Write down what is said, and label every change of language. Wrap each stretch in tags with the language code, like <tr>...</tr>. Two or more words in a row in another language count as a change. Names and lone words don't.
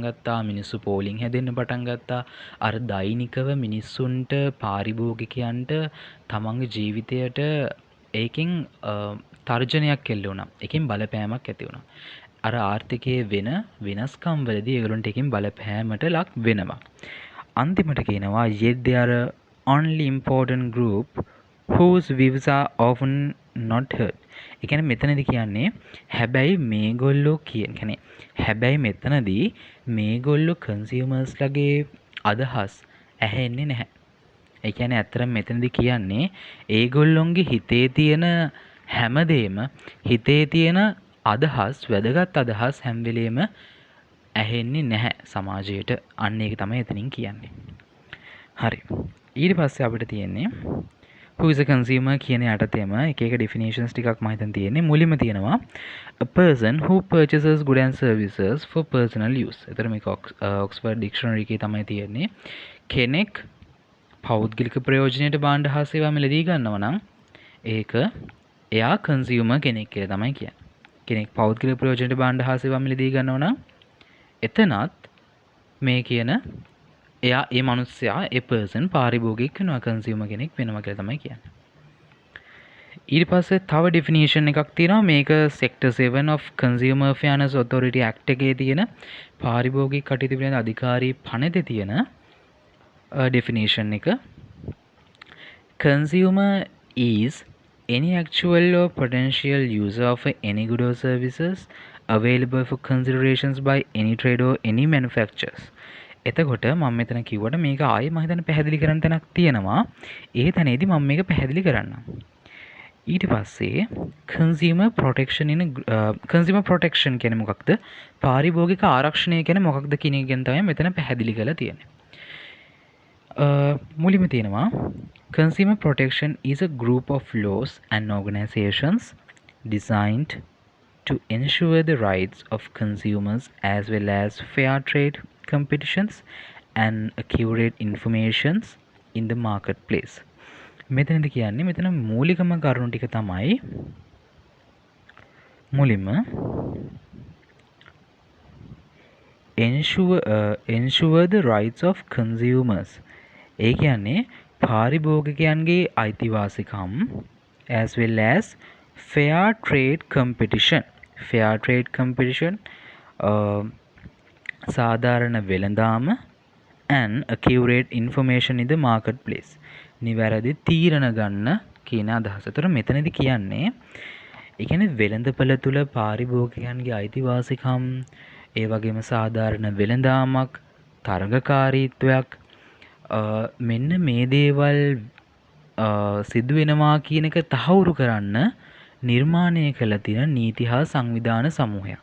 <si>ගත්තා මිනිස්සු පෝලිං හැදෙන්න පටන් ගත්තා අර දෛනිකව මිනිස්සුන්ට පාරිභෝගිකයන්ට තමන්ගේ ජීවිතයට ඒකෙන් තර්ජනයක් එල්ල වුණා ඒකෙන් බලපෑමක් ඇති වුණා අර ආර්ථිකයේ වෙන වෙනස්කම් වලදී ඒගොල්ලන්ට ඒකෙන් බලපෑමට ලක් වෙනවා අන්තිමට කියනවා</si> <en>yet there are only important group whose views are often not heard.</en> <si>ඒ කියන්නේ මෙතනදී කියන්නේ හැබැයි මේගොල්ලෝ කියන්නේ හැබැයි මෙතනදී මේගොල්ලෝ කන්සියුමර්ස් ලගේ අදහස් ඇහෙන්නේ නැහැ. ඒ කියන්නේ ඇත්තටම මෙතනදී කියන්නේ ඒගොල්ලොන්ගේ හිතේ තියෙන හැමදේම හිතේ තියෙන අදහස් වැදගත් අදහස් හැම වෙලෙම ඇහෙන්නේ නැහැ සමාජයට. අන්න ඒක තමයි එතනින් කියන්නේ. හරි. ඊට පස්සේ අපිට තියෙන්නේ</si> <en>who is a consumer</en> <si>කියන යටතේම එක එක definitions ටිකක් මම හිතන් තියෙන්නේ. මුලින්ම තියෙනවා</si> <en>a person who purchases goods and services for personal use.</en> <si>ඒතර මේක Oxford Dictionary එකේ තමයි තියෙන්නේ. කෙනෙක් පෞද්ගලික ප්‍රයෝජනයට භාණ්ඩ හා සේවා මිලදී ගන්නවා නම් ඒක එයා consumer කෙනෙක් කියලා තමයි කියන්නේ. කෙනෙක් පෞද්ගලික ප්‍රයෝජනයට භාණ්ඩ හා සේවා මිලදී ගන්නවා නම් එතනත් මේ කියන එයා ඒ මනුස්සයා ඒ පර්සන් පාරිභෝගික වෙනවා කන්සියුමර් කෙනෙක් වෙනවා කියලා තමයි කියන්නේ. ඊට පස්සේ තව ඩෙෆිනිෂන් එකක් තියෙනවා මේක සෙක්ටර් 7 of</si> <en>Consumer Fairness Authority Act</en> <si>එකේ තියෙන පාරිභෝගික කටයුතු පිළිබඳ අධිකාරී පනතේ තියෙන ඩෙෆිනිෂන් එක</si> <en>consumer is any actual or potential user of any good or services available for considerations by any trade or any manufacturers.</en> <si>එතකොට මම මෙතන කිව්වට මේක ආයේ මම හිතන්නේ පැහැදිලි කරන්න තැනක් තියෙනවා. ඒ තැනේදී මම මේක පැහැදිලි කරන්නම්. ඊට පස්සේ</si> <en>consumer protection</en> <si>කියන්නේ මොකක්ද? පාරිභෝගික ආරක්ෂණය කියන්නේ මොකක්ද කියන එක ගැන තමයි මෙතන පැහැදිලි කරලා තියෙන්නේ. මුලින්ම තියෙනවා</si> <en>consumer protection is a group of laws and organizations designed to ensure the rights of consumers as well as fair trade competitions and accurate informations in the marketplace.</en> <si>මෙතනදී කියන්නේ මෙතන මූලිකම කරුණු ටික තමයි මුලින්ම</si> <en>ensure the rights of consumers.</en> <si>ඒ කියන්නේ පාරිභෝගිකයන්ගේ අයිතිවාසිකම්</si> <en>as well as fair trade competition. fair trade competition</en> <si>සාධාරණ වෙළඳාම</si> <en>and accurate information in the marketplace.</en> <si>නිවැරදි තීරණ ගන්න කියන අදහස. ඒතර මෙතනදී කියන්නේ ඒ කියන්නේ වෙළඳපළ තුල පාරිභෝගිකයන්ගේ අයිතිවාසිකම් ඒ වගේම සාධාරණ වෙළඳාමක් තරගකාරීත්වයක් මෙන්න මේ දේවල් සිදු වෙනවා කියන එක තහවුරු කරන්න නිර්මාණය කළ තියෙන නීති හා සංවිධාන සමූහයක්.</si>